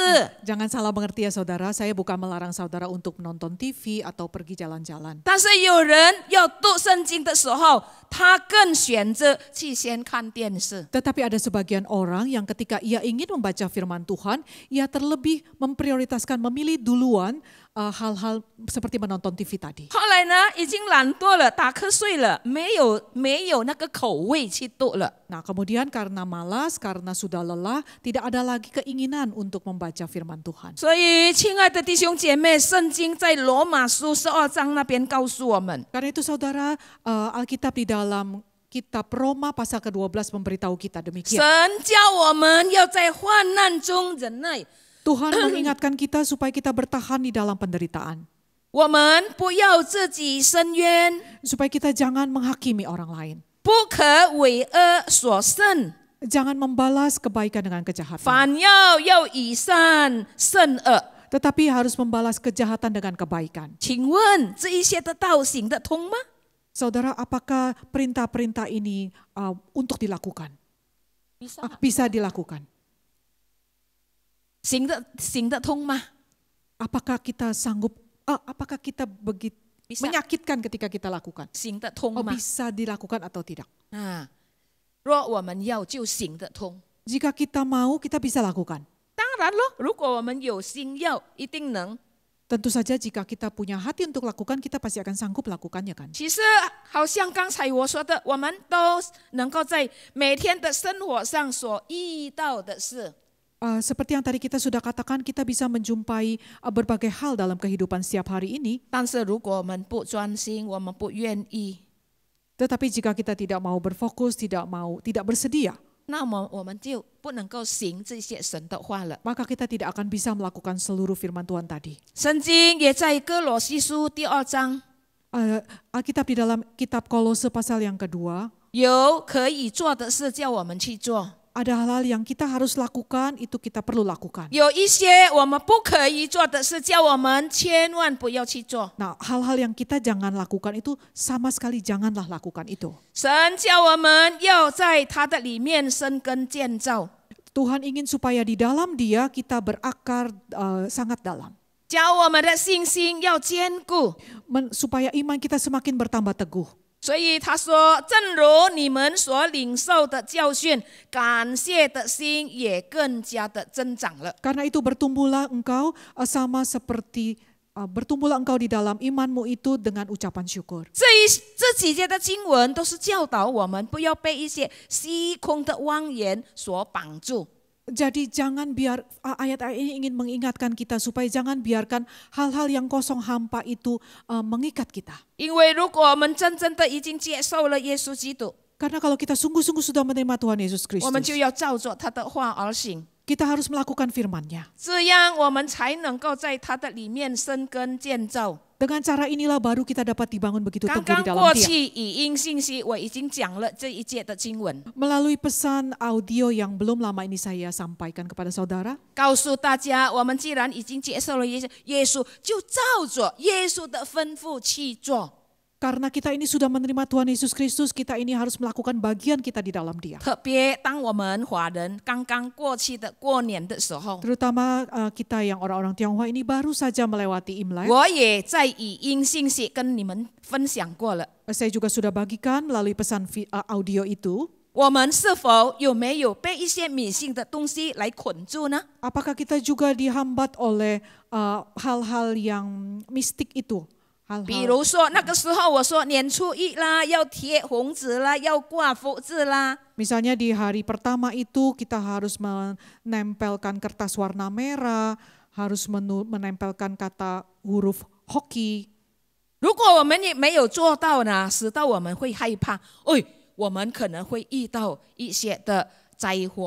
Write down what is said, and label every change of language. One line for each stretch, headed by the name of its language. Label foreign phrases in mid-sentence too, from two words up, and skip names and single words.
Indonesian: Jangan salah mengerti ya saudara, saya bukan melarang saudara untuk menonton TV atau pergi jalan-jalan.
Chinese: 但是有人要读圣经的时候，他更选择去先看电视。
Indonesian: Tetapi ada sebagian orang yang ketika ia ingin membaca firman Tuhan, ia terlebih memprioritaskan memilih duluan hal-hal seperti menonton TV tadi.
Chinese: 后来呢，已经懒惰了，打瞌睡了，没有那个口味去读了。
Indonesian: Nah, kemudian karena malas, karena sudah lelah, tidak ada lagi keinginan untuk membaca firman Tuhan.
Chinese: 所以，亲爱的弟兄姐妹，圣经在罗马书12章那边告诉我们，
Indonesian: Karena itu saudara, Alkitab di dalam kitab Roma pasal ke-12 memberitahu kita
Chinese: 神
Indonesian: demikian.
Chinese: 叫我们要在患难中忍耐。
Indonesian: Tuhan mengingatkan kita supaya kita bertahan di dalam penderitaan.
Chinese: 我们不要自己伸冤，
Indonesian: Supaya kita jangan menghakimi orang lain.
Chinese: 不可为恶所胜，
Indonesian: Jangan membalas kebaikan dengan kejahatan.
Chinese: 反要以善胜恶。
Indonesian: Tetapi harus membalas kejahatan dengan kebaikan.
Chinese: 请问这一些的道行得通吗？
Indonesian: Saudara, apakah perintah-perintah ini untuk dilakukan? bisa吗？ Bisa dilakukan.
Chinese: 行得通吗？
Indonesian: Apakah kita sanggup, apakah kita begitu Bisa. menyakitkan ketika kita lakukan?
Chinese: 行得通吗？
Indonesian: Bisa dilakukan atau tidak?
Chinese: 啊，若我们要就行得通。
Indonesian: Jika kita mau, kita bisa lakukan.
Chinese: 当然咯，如果我们有心要，一定能。
Indonesian: Tentu saja jika kita punya hati untuk lakukan, kita pasti akan sanggup lakukannya kan?
Chinese: 其实，好像刚才我说的，我们都能够在每天的生活上所遇到的事。
Indonesian: Seperti yang tadi kita sudah katakan, kita bisa menjumpai berbagai hal dalam kehidupan setiap hari ini.
Chinese: 但是如果我们不专心，我们不愿意，
Indonesian: Tetapi jika kita tidak mau berfokus, tidak bersedia,
Chinese: 那么我们就不能够行这些神的话了。
Indonesian: maka kita tidak akan bisa melakukan seluruh firman Tuhan tadi.
Chinese: 圣经也在哥罗西书第2章
Indonesian: Alkitab di dalam kitab Kolose pasal yang kedua,
Chinese: 有可以做的事，叫我们去做。
Indonesian: ada hal-hal yang kita harus lakukan, itu kita perlu lakukan.
Chinese: 有一些我们不可以做的事，叫我们千万不要去做。
Indonesian: Nah, hal-hal yang kita jangan lakukan itu sama sekali janganlah lakukan itu.
Chinese: 神叫我们要在他的里面生根建造，
Indonesian: Tuhan ingin supaya di dalam Dia kita berakar sangat dalam.
Chinese: 叫我们的信心要坚固。
Indonesian: Supaya iman kita semakin bertambah teguh.
Chinese: 所以他说，正如你们所领受的教训，感谢的心也更加的增长了。
Indonesian: Karena itu bertumbuhlah engkau sama seperti bertumbuhlah engkau di dalam imanmu itu dengan ucapan syukur.
Chinese: 这几节的经文都是教导我们不要被一些虚空的妄言所绑住。
Indonesian: Jadi jangan biar ayat-ayat ini ingin mengingatkan kita supaya jangan biarkan hal-hal yang kosong hampa itu mengikat kita.
Chinese: 因为如果我们真正的已经接受了耶稣基督，
Indonesian: Karena kalau kita sungguh-sungguh sudah menerima Tuhan Yesus
Chinese: 我们就
Indonesian: Kristus,
Chinese: 要照着他的话而行，
Indonesian: kita harus melakukan firman-Nya.
Chinese: 这样我们才能够在他的里面生根建造。
Indonesian: Dengan cara inilah baru kita dapat dibangun begitu
Chinese: 刚
Indonesian: teguh
Chinese: 刚
Indonesian: di dalam
Chinese: 过
Indonesian: Dia.
Chinese: 去语音信息我已经讲了这一节的经文，
Indonesian: Melalui pesan audio yang belum lama ini saya sampaikan kepada saudara,
Chinese: 告诉大家，我们既然已经接受了耶稣，就照着耶稣的吩咐去做。
Indonesian: karena kita ini sudah menerima Tuhan Yesus Kristus, kita ini harus melakukan bagian kita di dalam Dia.
Chinese: 特别当我们华人刚刚过去的过年的时候，
Indonesian: Terutama kita yang orang-orang Tionghoa ini baru saja melewati Imlek.
Chinese: 我也在语音信息跟你们分享过了。
Indonesian: Saya juga sudah bagikan melalui pesan audio itu.
Chinese: 我们是否有没有被一些迷信的东西来捆住呢？
Indonesian: Apakah kita juga dihambat oleh hal-hal yang mistik itu?
Chinese: 比如说那个时候我说年初一啦，要贴红纸啦，要挂福字啦。
Indonesian: Misalnya di hari pertama itu kita harus menempelkan kertas warna merah, harus menempelkan kata huruf hoki.
Chinese: 如果我们也没有做到呢，使到我们会害怕，我们可能会遇到一些的灾祸。